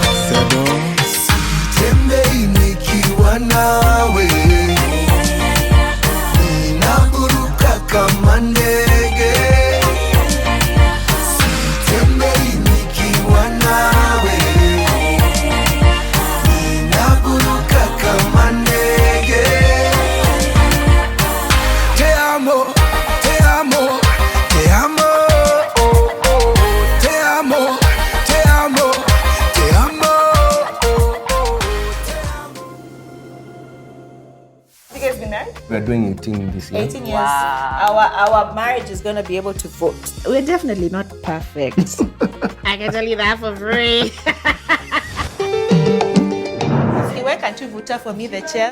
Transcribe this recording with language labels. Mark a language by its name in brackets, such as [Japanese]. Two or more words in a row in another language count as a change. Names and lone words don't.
[Swahili] Sitembei nikiwa nawe, ninaburuka kama ndege. Sitembei nikiwa nawe, ninaburuka kama ndege. [Spanish] Te amo, te amo, te amo, oh, oh. Te amo, te amo, te amo, oh, oh. [English] you guys been married? We are doing 18 this year. 18 years. Our marriage is going to be able to vote. We're definitely not perfect. I can tell you that for free. Why can't you vote for me the chair?